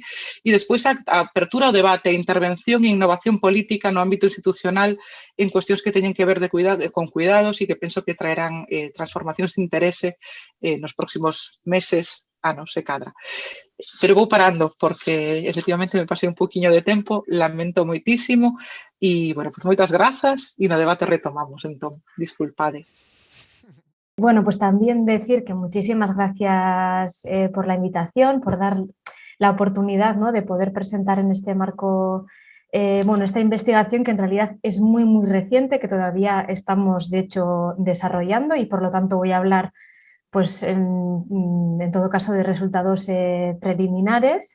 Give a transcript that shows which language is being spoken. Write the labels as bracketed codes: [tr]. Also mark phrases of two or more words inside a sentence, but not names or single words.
[gl] E despois a apertura ao debate, a intervención e innovación política no ámbito institucional en cuestións que teñen que ver con cuidados e que penso que traerán transformacións de interese nos próximos meses, anos, se cadra. Pero vou parando, porque efectivamente me pasei un poquinho de tempo, lamento moitísimo, e, bueno, pues moitas grazas, e no debate retomamos, entón, disculpade. [es] Bueno, pues también decir que muchísimas gracias por la invitación, por dar la oportunidad, ¿no?, de poder presentar en este marco esta investigación que en realidad es muy, muy reciente, que todavía estamos, de hecho, desarrollando y por lo tanto voy a hablar, pues, en todo caso, de resultados preliminares.